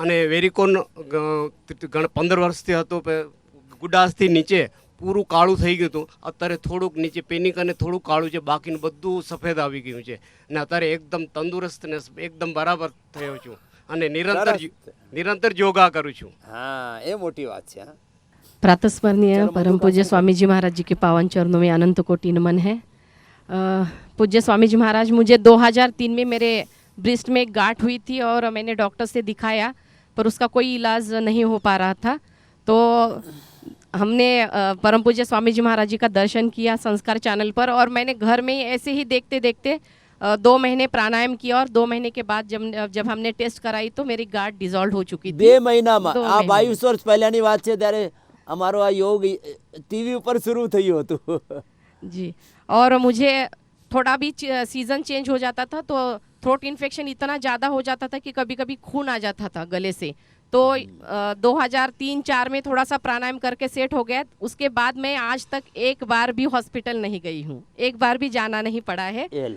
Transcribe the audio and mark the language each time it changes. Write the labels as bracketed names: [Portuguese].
[Gujarati] અને વેરિકોન 15 વર્ષથી હતો, ગુડાસથી નીચે પૂરું કાળું થઈ ગયું હતું, અત્યારે થોડુંક નીચે પેનિક અને થોડું કાળું છે, બાકીનું બધું સફેદ આવી ગયું છે અને અત્યારે એકદમ તંદુરસ્ત ને એકદમ બરાબર થયો છું અને નિરંતર યોગા કરું છું। [Hindi] हाँ, ये मोटी बात है। प्रातस्मरणीय परम पूज्य स्वामी जी महाराज जी के पावन चरणों में अनंत कोटि नमन है। पूज्य स्वामी जी महाराज, मुझे 2003 में मेरे ब्रेस्ट में एक गांठ हुई थी और मैंने डॉक्टर से दिखाया पर उसका कोई इलाज नहीं हो पा रहा था। तो हमने परम पूज्य स्वामी जी महाराज जी का दर्शन किया संस्कार चैनल पर और मैंने घर में ही ऐसे ही देखते देखते 2 महीने प्राणायाम किया और 2 महीने के बाद जब हमने टेस्ट कराई तो मेरी गांठ डिसॉल्व हो चुकी थी। [Gujarati] 2 મહિનામાં આ 22 વર્ષ પહેલાની વાત છે, ત્યારે અમારો આ યોગ ટીવી ઉપર શરૂ થયું હતું। [Hindi] जी, और मुझे थोड़ा भी सीज़न चेंज हो जाता था तो थ्रोट इन्फेक्शन इतना ज़्यादा हो जाता था कि कभी कभी खून आ जाता था गले से। तो 2003-04 में थोड़ा सा प्राणायाम करके सेट हो गया। उसके बाद मैं आज तक एक बार भी हॉस्पिटल नहीं गई हूँ, एक बार भी जाना नहीं पड़ा है।